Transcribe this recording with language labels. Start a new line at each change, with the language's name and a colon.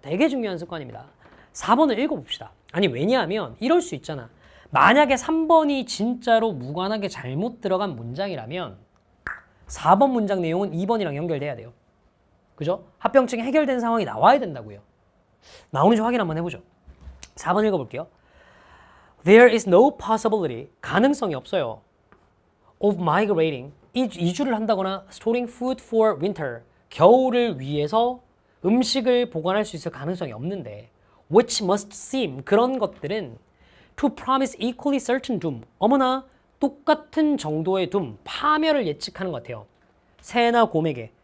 Korean: 되게 중요한 습관입니다. 4번을 읽어봅시다. 아니, 왜냐하면 이럴 수 있잖아. 만약에 3번이 진짜로 무관하게 잘못 들어간 문장이라면 4번 문장 내용은 2번이랑 연결돼야 돼요. 그죠? 합병증이 해결된 상황이 나와야 된다고요. 나오는지 확인 한번 해보죠. 4번 읽어볼게요.
English: There is no possibility,
Korean: 가능성이 없어요.
English: of migrating,
Korean: 이주를 한다거나
English: storing food for winter,
Korean: 겨울을 위해서 음식을 보관할 수 있을 가능성이 없는데
English: which must seem,
Korean: 그런 것들은
English: to promise equally certain doom,
Korean: 어머나 똑같은 정도의 doom, 파멸을 예측하는 것 같아요. 새나 곰에게.